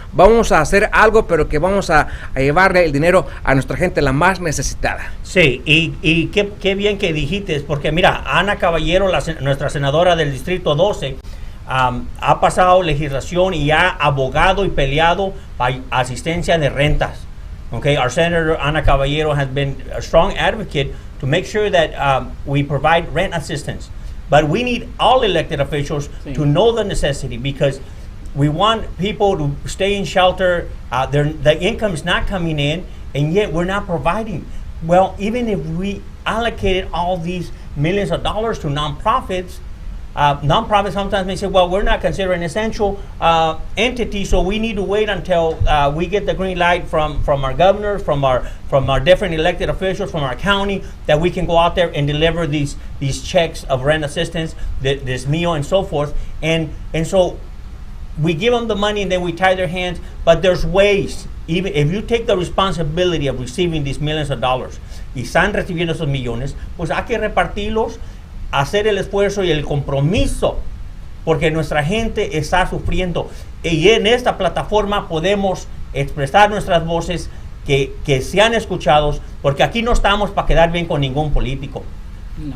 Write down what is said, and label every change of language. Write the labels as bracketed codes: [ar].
[es] Vamos a hacer algo, pero que vamos a llevarle el dinero a nuestra gente, la más necesitada. Sí, y qué bien que dijiste, porque mira, Ana Caballero, nuestra senadora del Distrito 12, ha pasado legislación y ha abogado y peleado para asistencia de rentas. [en] Okay, our Senator Ana Caballero has been a strong advocate to make sure that we provide rent assistance. But we need all elected officials to know the necessity, because we want people to stay in shelter. The income is not coming in, and yet we're not providing. Well, even if we allocated all these millions of dollars to nonprofits, nonprofits sometimes may say, well, we're not considered an essential entity, so we need to wait until we get the green light from our governor, from our different elected officials, from our county, that we can go out there and deliver these checks of rent assistance, this meal and so forth. And so we give them the money and then we tie their hands, but there's ways. Even if you take the responsibility of receiving these millions of dollars [es] y están recibiendo esos millones, pues hay que repartirlos, hacer el esfuerzo y el compromiso, porque nuestra gente está sufriendo, y en esta plataforma podemos expresar nuestras voces que sean escuchados, porque aquí no estamos para quedar bien con ningún político. No.